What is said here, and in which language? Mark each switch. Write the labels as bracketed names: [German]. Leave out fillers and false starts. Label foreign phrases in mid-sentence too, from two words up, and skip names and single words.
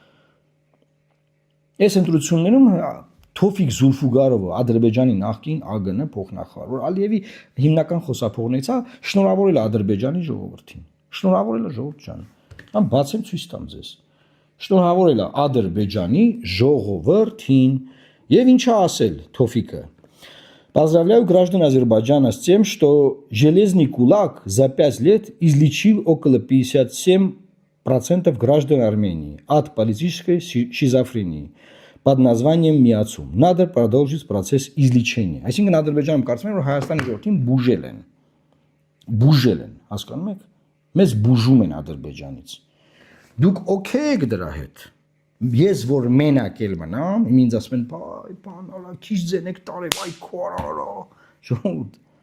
[Armenian] Այս ընտրություններում Թոֆիկ Զուլֆուգարովը, Ադրբեջանի նախկին ԱԳՆ փոխնախարար, որ Ալիևի հիմնական խոսափողներից է, շնորհավորել է Ադրբեջանի ժողովրդին։ Շնորհավորել է ժողովուրդ ջան։ Ամ բացեմ ցույց տամ ձեզ։ Շնորհավորել է Ադրբեջանի ժողովրդին եւ ինչա ասել Թոֆիկը։ [Russian] Поздравляю граждан Азербайджана с тем, что железный кулак за 5 лет излечил около 57% граждан Армении от политической шизофрении под названием [Armenian] Միացում։ [Russian] Надо продолжить процесс излечения։ [Armenian] Այսինքն Ադրբեջանում կարծում եմ, որ Հայաստանի ժողովրդին բուժել են։ Բուժել են, հասկանում եք։ Մեզ բուժում են Ադրբեջանից։ Դուք օքեյ եք դրա հետ։ Ես որ մենակ էլ մնամ, ինձ ասում են, բայ, բան արա, քիչ ձենեք տարև, այ քոարա։ Ժողովուրդ։